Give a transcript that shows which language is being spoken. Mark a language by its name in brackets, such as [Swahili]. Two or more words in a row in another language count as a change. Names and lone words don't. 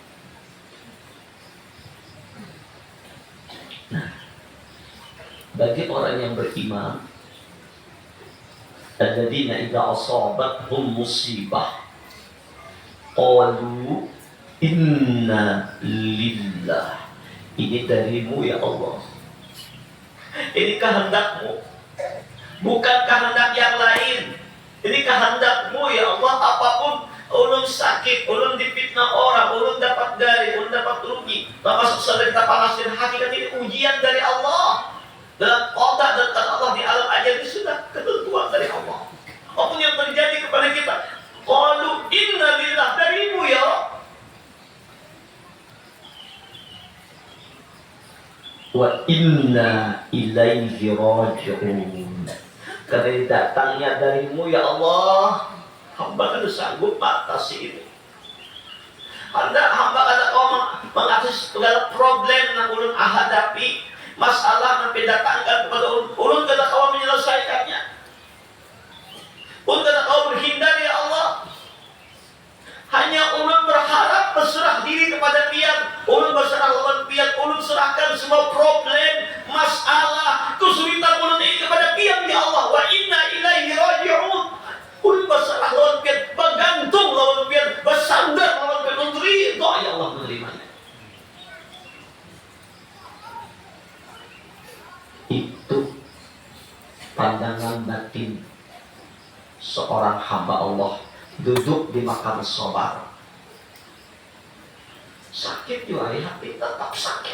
[Indonesian] Nah, bagi orang yang beriman, [Arabic] alladzina idza asabathum musibah qalu inna lillah. [Indonesian] Ini darimu [Arabic] ya Allah. [Indonesian] Ini kehendakmu, bukan kehendak yang lain. Ini kehendakmu [Arabic] ya Allah. [Banjar] Apapun ulun sakit, ulun difitnah orang, ulun dapat dari, ulun dapat rugi, [Indonesian] maka sesudah panas dan hakikat ini ujian dari Allah. Dalam qada dan qadar Allah di alam ajal ini sudah ketentuan dari Allah. Apapun yang terjadi kepada kita, [Arabic] qalu inna lillah, darimu ya Allah. Wa inna ilaihi raji'un. [Indonesian] Karena datangnya darimu [Arabic] ya Allah, [Indonesian] hamba kan sanggup mengatasi ini. [Banjar] Hamba kada kau mengatasi segala problem yang ulun hadapi, masalah yang datangkan kepada ulun kada kau menyelesaikannya. Ulun kada kau berhindar [Arabic] ya Allah. [Banjar] Hanya ulun berharap berserah diri kepada Pian. Ulun berserah lawan Pian. Ulun serahkan semua problem, masalah, kesulitan ulun ini kepada Pian [Arabic] ya Allah. Wa inna ilaihi raji'un. [Banjar] Ulun berserah lawan Pian, bergantung lawan Pian, bersandar lawan Pian. Ulun ridha [Arabic] ya Allah [Banjar] menerimanya. [Indonesian] Itu pandangan batin seorang hamba Allah duduk di makam sabar. Sakit juga ya, hati tetap sakit.